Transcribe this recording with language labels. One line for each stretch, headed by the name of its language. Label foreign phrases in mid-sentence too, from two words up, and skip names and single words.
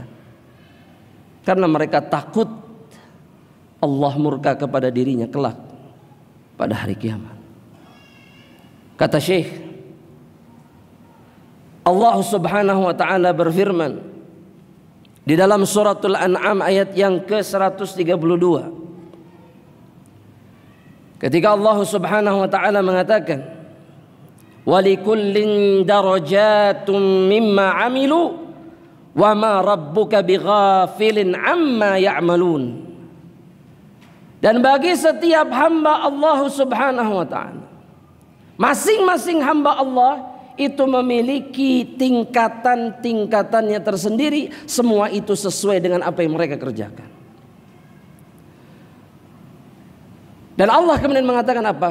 Indonesian: Karena mereka takut Allah murka kepada dirinya kelak pada hari kiamat. Kata Syekh, Allah
Arabic: سبحانه وتعالى
Indonesian: berfirman di dalam suratul An'am ayat yang ke-132. Ketika Allah
Arabic: سبحانه وتعالى
Indonesian: mengatakan,
Arabic: "ولكل درجات مما عملوا وما ربك بغافل عما يعملون."
Indonesian: Dan bagi setiap hamba Allah
Arabic: سبحانه وتعالى,
Indonesian: masing-masing hamba Allah itu memiliki tingkatan-tingkatannya tersendiri, semua itu sesuai dengan apa yang mereka kerjakan. Dan Allah kemudian mengatakan apa?